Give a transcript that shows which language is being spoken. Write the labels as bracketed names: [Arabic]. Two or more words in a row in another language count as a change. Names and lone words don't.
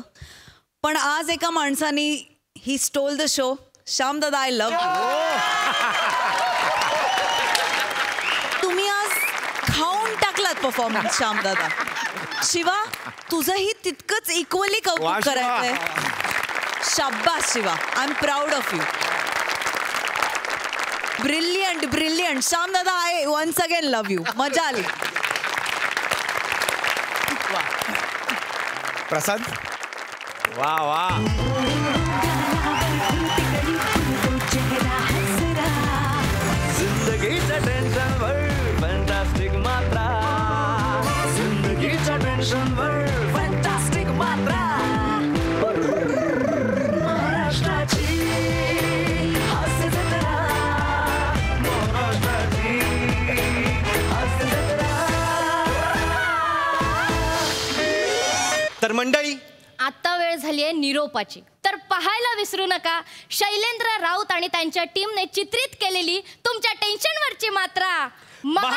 [Marathi] पण आज एका माणसाने ही [English] stole the show. श्याम दादा आय लव्ह. [Marathi] तुम्ही आज खाऊन टाकलात परफॉर्मन्स श्याम दादा. शिवा तुझंही तितकंच इक्वली कौतुक करायचंय. शाब्बास शिवा, [English] I am proud of you. brilliant brilliant श्याम दादा. I once again love you. [Marathi] मजा आली. प्रसाद. वा वा. जिंदगीच्या टेन्शनवर फॅन्टास्टिक मात्रा. जिंदगीच्या टेन्शनवर फॅन्टास्टिक मात्रा. महाराष्ट्राची हास्य जत्रा. महाराष्ट्राची हास्य जत्रा. तर मंडळी आता वेळ झाली आहे निरोपाची. तर पाहायला विसरू नका शैलेंद्र राऊत आणि त्यांच्या टीमने चित्रित केलेली तुमच्या टेन्शनवरची मात्रा,